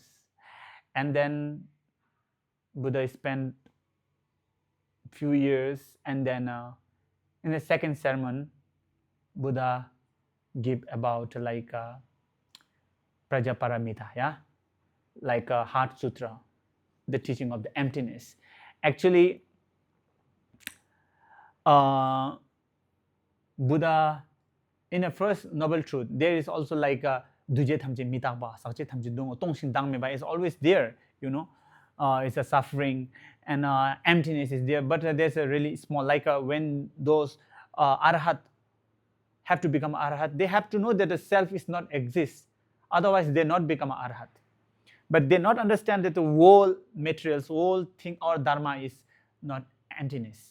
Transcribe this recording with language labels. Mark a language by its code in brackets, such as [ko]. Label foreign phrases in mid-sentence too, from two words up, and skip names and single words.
[en] And then Buddha spent a few years, and then in the second sermon, Buddha gave about like Prajaparamita, like a Heart Sutra, the teaching of the emptiness. Actually, Buddha, in the first Noble Truth, there is also like [bo] སྡུག་བསྔལ་ ཐམས་ཅད་ མི་རྟག་པ་ ཟག་བཅས་ ཐམས་ཅད་ སྟོང་ སྟོང་ ཞིང་ དང་ མེད་པ [en] is always there, you know. It's a suffering and emptiness is there, but there's a really small, like when those arhat have to become arhat, they have to know that the self is not exist, otherwise they not become arhat. But they not understand that the whole materials, whole thing or dharma is not emptiness.